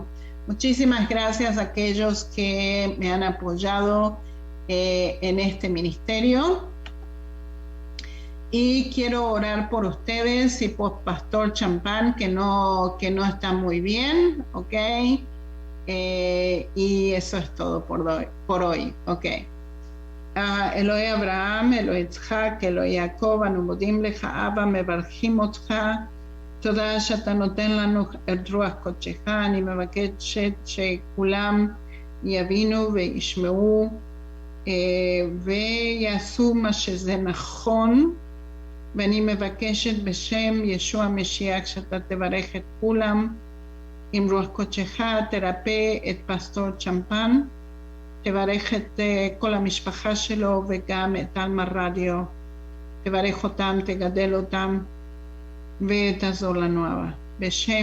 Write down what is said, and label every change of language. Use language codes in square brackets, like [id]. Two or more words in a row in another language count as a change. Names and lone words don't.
[es] Muchísimas gracias a aquellos que me han apoyado en este ministerio. Y quiero orar por ustedes y por Pastor Champán, que no está muy bien, ¿ok? Y eso es todo por hoy, ¿ok? [he] אלוהי אברהם, אלוהי יצחק, אלוהי יעקב, אנו מודים לך, אבא, מברכים אותך. תודה שאתה נותן לנו את רוח קודשך. אני מבקשת שכולם יבינו וישמעו ויעשו מה שזה נכון, ואני מבקשת בשם ישוע המשיח שאתה תברך את כולם, עם רוח קודשך תרפא את פסטור צ'מפן, תברך את כל המשפחה שלו וגם את אלמה רדיו, תברך אותם, תגדל אותם ותעזור לנו אבא.